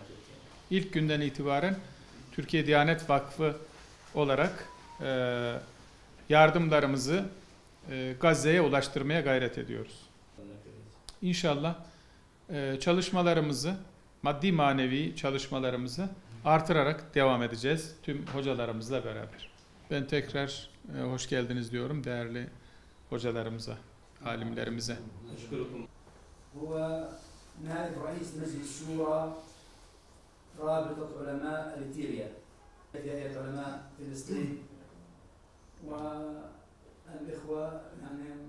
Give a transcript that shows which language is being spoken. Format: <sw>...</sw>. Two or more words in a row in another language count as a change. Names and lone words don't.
<tr>İlk günden itibaren Türkiye Diyanet Vakfı olarak yardımlarımızı Gazze'ye ulaştırmaya gayret ediyoruz. İnşallah çalışmalarımızı, maddi manevi çalışmalarımızı artırarak devam edeceğiz tüm hocalarımızla beraber. Ben tekrar hoş geldiniz diyorum değerli hocalarımıza, alimlerimize.</tr> <ar>هو نائب رئيس مجلس الشورى رابطة علماء إريتريا في هيئة علماء فلسطين والإخوة يعني</ar>